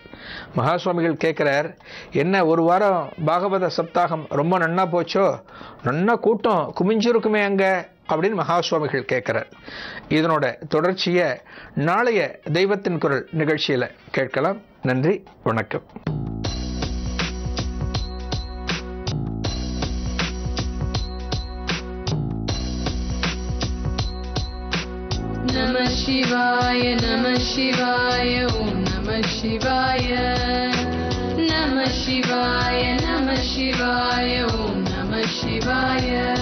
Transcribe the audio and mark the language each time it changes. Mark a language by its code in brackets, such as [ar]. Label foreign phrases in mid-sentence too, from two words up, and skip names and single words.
[ta] மகா சுவாமிகள் கேட்குறார், என்ன ஒரு வாரம் பாகவத சப்தாகம் ரொம்ப நன்னா போச்சோ, நன்னா கூட்டம் குமிஞ்சிருக்குமே அங்கே அப்படின்னு மகா சுவாமிகள் கேட்குறார். இதனோட தொடர்ச்சியை நாளைய தெய்வத்தின் குரல் நிகழ்ச்சியில் கேட்கலாம். நன்றி, வணக்கம். [sa] नमः शिवाय, नमः शिवाय, ॐ नमः शिवाय. नमः शिवाय, नमः शिवाय, ॐ नमः शिवाय.